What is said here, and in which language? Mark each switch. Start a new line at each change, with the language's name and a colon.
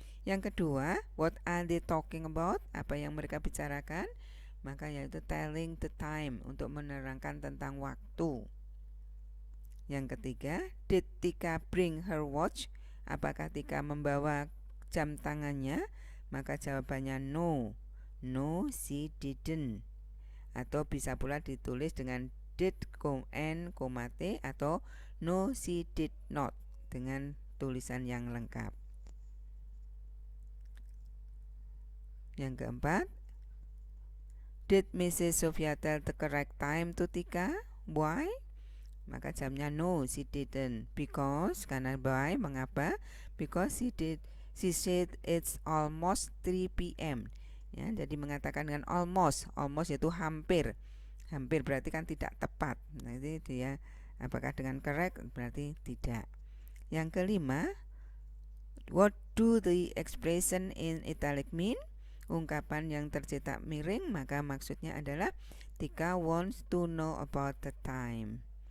Indonesian: Yang kedua,
English: what are they talking about?
Indonesian: Apa yang mereka bicarakan? Maka yaitu
English: telling the time,
Indonesian: untuk menerangkan tentang waktu. Yang ketiga,
English: did Tika bring her watch?
Indonesian: Apakah Tika membawa jam tangannya? Maka jawabannya
English: no. No, she didn't.
Indonesian: Atau bisa pula ditulis dengan did, n, t, atau
English: no, she did not,
Indonesian: dengan tulisan yang lengkap. Yang keempat,
English: did Mrs. Sophia tell the correct time to Tika? Why?
Indonesian: Maka jawabnya
English: no, she didn't. Because,
Indonesian: karena
English: why,
Indonesian: mengapa?
English: Because she said it's almost 3 p.m.
Indonesian: Ya, jadi mengatakan dengan almost itu hampir berarti kan tidak tepat. Nah, itu dia apakah dengan correct, berarti tidak. Yang kelima,
English: what do the expression in italic mean?
Indonesian: Ungkapan yang tercetak miring, maka maksudnya adalah
English: Tika wants to know about the time.